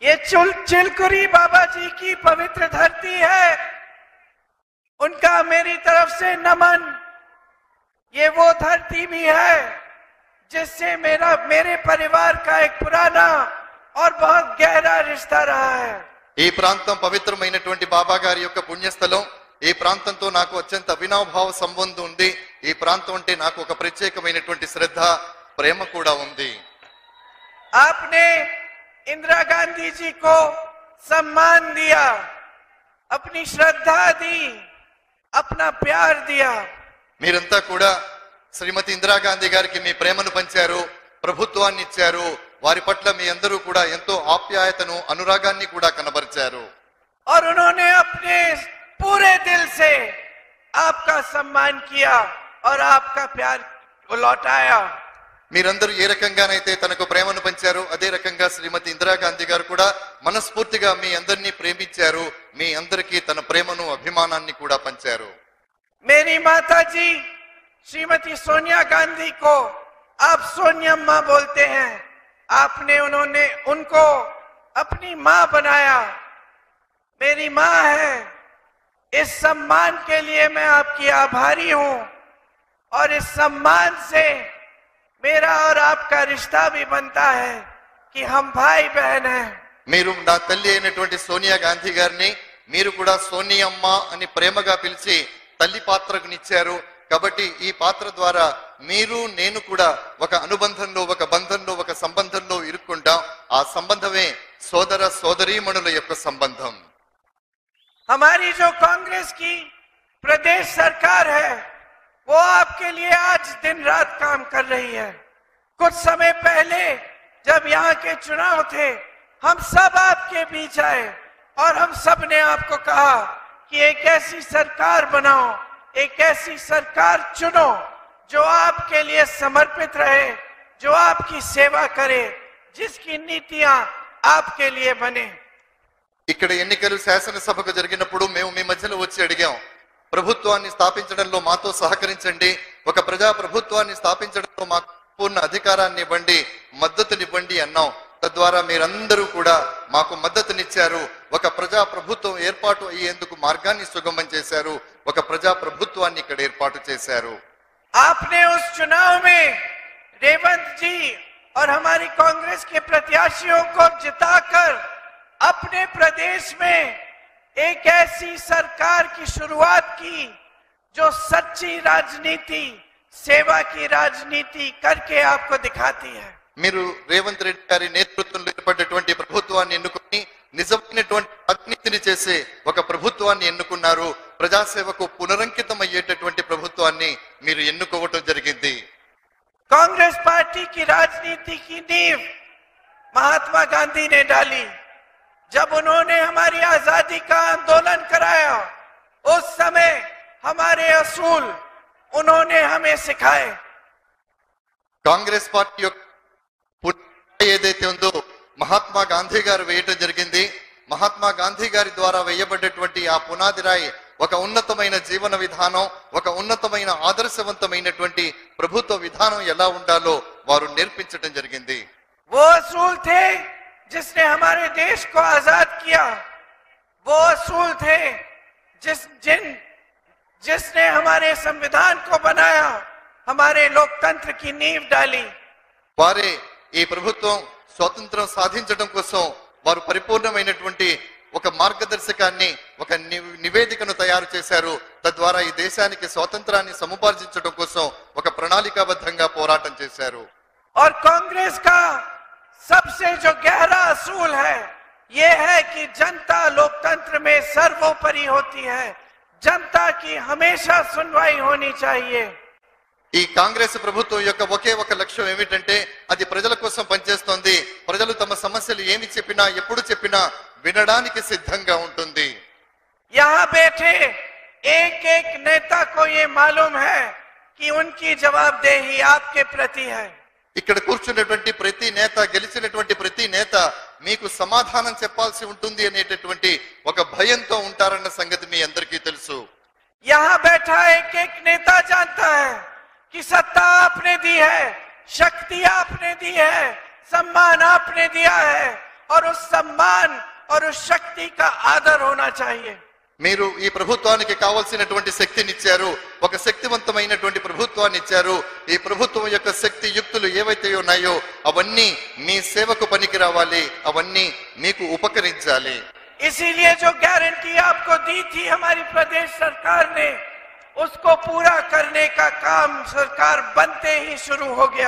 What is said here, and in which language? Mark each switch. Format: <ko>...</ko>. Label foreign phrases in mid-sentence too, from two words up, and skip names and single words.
<hi>ये चिलकुरी बाबा जी की पवित्र धरती है, उनका मेरी तरफ से नमन। ये वो धरती भी है जिससे मेरे परिवार का एक पुराना और बहुत गहरा रिश्ता रहा है।</hi> <te>ఈ ప్రాంతం పవిత్రమైనటువంటి బాబా గారి యొక్క పుణ్యస్థలం. ఈ ప్రాంతంతో నాకు అత్యంత అవినాభావ సంబంధం ఉంది. ఈ ప్రాంతం అంటే నాకు ఒక ప్రత్యేకమైనటువంటి శ్రద్ధ, ప్రేమ కూడా ఉంది.</te> <hi>आपने इंदिरा गांधी जी को सम्मान दिया, अपनी श्रद्धा दी, अपना प्यार दिया.</hi> <te>మీరంతా కూడా శ్రీమతి ఇందిరాగాంధీ గారికి మీ ప్రేమను పంచారు, ప్రభుత్వాన్ని ఇచ్చారు. వారి పట్ల మీ అందరూ కూడా ఎంతో ఆప్యాయతను, అనురాగాన్ని కూడా కనబరిచారు.</te> <hi>और उन्होंने अपने पूरे दिल से आपका सम्मान किया और आपका प्यार लौटाया.</hi> <te>మీరందరూ ఏ రకంగానైతే తనకు ప్రేమను పంచారు, అదే రకంగా శ్రీమతి ఇందిరాగాంధీ గారు కూడా మనస్ఫూర్తిగా మీ అందరినీ ప్రేమించారు. మీ అందరికీ తన ప్రేమను, అభిమానాన్ని కూడా పంచారు.</te> <hi>मेरी माता जी श्रीमती सोनिया गांधी को आप सोनियम्मा बोलते हैं. आपने उनको अपनी मां बनाया, मेरी मां है. इस सम्मान के लिए मैं आपकी आभारी हूं और इस सम्मान से मेरा और आपका रिश्ता भी बनता है कि हम भाई बहन हैं.</hi> <te>మీరు నా తల్లి అయినటువంటి సోనియా గాంధీ గారిని మీరు కూడా సోనియమ్మ అని ప్రేమగా పిలిచి తల్లి పాత్రకునిచ్చారు. కాబట్టి ఈ పాత్ర ద్వారా మీరు నేను కూడా ఒక అనుబంధంలో, ఒక బంధంలో, ఒక సంబంధంలో ఇరుక్కుంటాం. ఆ సంబంధమే సోదర సోదరీమణుల యొక్క సంబంధం.</te> <hi>हमारी जो कांग्रेस की प्रदेश सरकार है वो आपके लिए आज दिन रात काम कर रही है. कुछ समय पहले जब यहाँ के चुनाव थे, हम सब आपके बीच आए और हम सब ने आपको कहा कि एक ऐसी सरकार बनाओ, एक ऐसी सरकार चुनो जो आपके लिए समर्पित रहे, जो आपकी सेवा करे, जिसकी नीतियां आपके लिए बने.</hi> <te>ఇక్కడ ఎన్నికలు శాసనసభకు జరిగినప్పుడు మేము మీ మధ్యలో వచ్చి అడిగాం, ప్రభుత్వాన్ని స్థాపించడంలో మాతో సహకరించండి, ఒక ప్రజా ప్రభుత్వాన్ని స్థాపించడంలో మాకు పూర్ణ అధికారాన్ని ఇవ్వండి, మద్దతునివ్వండి అన్నాం. తద్వారా మీరందరూ కూడా మాకు మద్దతునిచ్చారు. ఒక ప్రజా ప్రభుత్వం ఏర్పాటు అయ్యేందుకు మార్గాన్ని సుగమం చేశారు. ఒక ప్రజా ప్రభుత్వాన్ని ఇక్కడ ఏర్పాటు చేశారు.</te> <hi>आपने उस चुनाव में रेवंत जी और हमारी कांग्रेस के प्रत्याशियों को जिताकर अपने प्रदेश में एक ऐसी सरकार की शुरुआत की जो सच्ची राजनीति, सेवा की राजनीति करके आपको दिखाती है.</hi> <te>మీరు రేవంత్ రెడ్డి గారి నేతృత్వంలో ఏర్పడినటువంటి ప్రభుత్వాన్ని ఎన్నుకొని నిజమైనటువంటి రాజనీతిని చేసే ఒక ప్రభుత్వాన్ని ఎన్నుకున్నారు. ప్రజాసేవకు పునరంకితం అయ్యేటటువంటి ప్రభుత్వాన్ని మీరు ఎన్నుకోవటం జరిగింది.</te> <hi>कांग्रेस पार्टी की राजनीति की नींव महात्मा गांधी ने डाली. जब उन्होंने हमारी आजादी का आंदोलन कराया, उस समय हमारे असूल उन्होंने हमें सिखाए.</hi> <te>కాంగ్రెస్ పార్టీ యొక్క ఏదైతే ఉందో మహాత్మా గాంధీ గారు వేయటం జరిగింది. మహాత్మా గాంధీ గారి ద్వారా వేయబడ్డటువంటి ఆ పునాది రాయి ఒక ఉన్నతమైన జీవన విధానం, ఒక ఉన్నతమైన ఆదర్శవంతమైనటువంటి ప్రభుత్వ విధానం ఎలా ఉండాలో వారు నేర్పించడం జరిగింది.</te> <hi>वो असूल थे जिसने हमारे देश को आजाद किया. वो असूल थे जिसने हमारे संविधान को बनाया, हमारे लोकतंत्र की नींव डाली.</hi> <te>వారే ఈ ప్రభుత్వం స్వాతంత్రం సాధించడం కోసం వారు పరిపూర్ణమైనటువంటి ఒక మార్గదర్శకాన్ని, ఒక నివేదికను తయారు చేశారు. తద్వారా ఈ దేశానికి స్వాతంత్రాన్ని సముపార్జించడం కోసం ఒక ప్రణాళికాబద్ధంగా పోరాటం చేశారు.</te> <hi>और कांग्रेस का सबसे जो गहरा असूल है ये है कि जनता लोकतंत्र में सर्वोपरि होती है. जनता की हमेशा सुनवाई होनी चाहिए.</hi> <te>ఈ కాంగ్రెస్ ప్రభుత్వం యొక్క ఒకే ఒక లక్ష్యం ఏమిటంటే అది ప్రజల కోసం పనిచేస్తోంది. ప్రజలు తమ సమస్యలు ఏమి చెప్పినా, ఎప్పుడు చెప్పినా వినడానికి సిద్ధంగా ఉంటుంది.</te> <hi>यहाँ बैठे एक एक नेता को ये मालूम है कि उनकी जवाबदेही आपके प्रति है.</hi> <te>ఇక్కడ కూర్చున్నటువంటి ప్రతి నేత, గెలిచినటువంటి ప్రతి నేత మీకు సమాధానం చెప్పాల్సి ఉంటుంది అనేటటువంటి ఒక భయంతో ఉంటారన్న సంగతి మీ అందరికీ తెలుసు.</te> <hi>यहाँ बैठा एक एक नेता जानता है कि सत्ता आपने दी है, शक्ति आपने दी है, सम्मान आपने दिया है और उस सम्मान और उस शक्ति का आदर होना चाहिए।</hi> <te>మీరు ఈ ప్రభుత్వానికి కావాల్సినటువంటి శక్తిని ఇచ్చారు, ఒక శక్తివంతమైనటువంటి ప్రభుత్వాన్ని ఇచ్చారు. ఈ ప్రభుత్వం యొక్క శక్తి యుక్తులు ఏవైతే ఉన్నాయో అవన్నీ మీ సేవకు పనికి రావాలి, అవన్నీ మీకు ఉపకరించాలి.</te> <hi>इसीलिए जो गारंटी आपको दी थी हमारी प्रदेश सरकार ने, उसको पूरा करने का काम सरकार बनते ही शुरू हो गया।</hi>